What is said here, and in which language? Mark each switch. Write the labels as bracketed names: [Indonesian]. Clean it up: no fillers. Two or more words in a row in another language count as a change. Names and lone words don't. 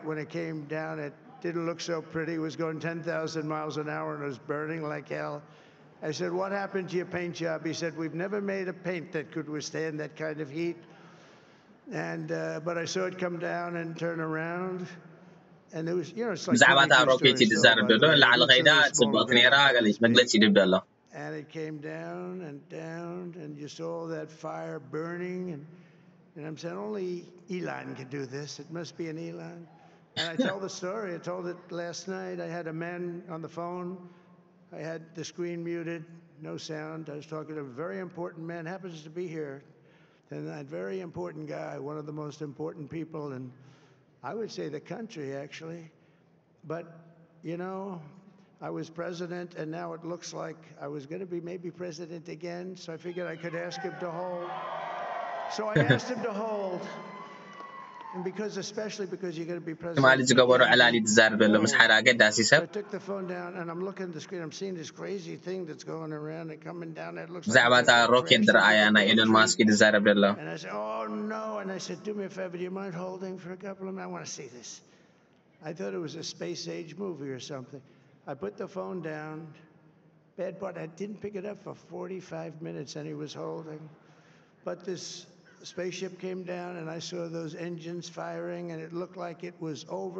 [English] When it came down, it didn't look so pretty. It was going 10,000 miles an hour, and it was burning like hell. I said, what happened to your paint job? He said, we've never made a paint that could withstand that kind of heat. And but I saw it come down and turn around, and it was, you know, it's like [Tigrinya] ብዛዕባ እታ [English] 22 [Tigrinya] ሮኬት [English] stories [Tigrinya] ትዛረብ [English] tall, by [Tigrinya] ደሎ [English] the way. [Tigrinya] ላዕሊ [English] It's a [Tigrinya] ኸይዳ [English] really small [Tigrinya] ጽብቕቲ [English] event [Tigrinya] ነይራ [English] like [Tigrinya] ገሊፅ [English] this big. [Tigrinya] መግለፂ ይድብ ደሎ [English] And it came down and down, and you saw that fire burning, and I'm saying only Elon can do this. It must be an Elon. And I tell the story. I told it last night. I had a man on the phone. I had the screen muted, no sound. I was talking to a very important man, happens to be here. And that very important guy, one of the most important people in, I would say, the country, actually. But, you know, I was president, and now it looks like I was going to be maybe president again, so I figured I could ask him to hold. So I asked him to hold. And because, especially because you're going to be president. [Tigrinya] ትማሊ ዝገበሩ ዕላሊ ትዛረብ ደሎ ምስ ሓደ ኣገዳሲ [English] So [Tigrinya] ሰብ [English] I took the phone down, and I'm looking at the screen. I'm seeing this crazy thing that's going around and coming down. It looks [Tigrinya] ብዛዕባ [English] like [Tigrinya] እታ ሮኬት ዝረኣያ ናይ ኤሎን ማስክ ትዛረብ ደሎ [English] And I said, oh, no. And I said, do me a favor. Do you mind holding for a couple of minutes? I want to see this. I thought it was a space age movie or something. I put the phone down. Bad part, I didn't pick it up for 45 minutes, and he was holding. But this spaceship came down, and I saw those engines firing, and it looked like it was over.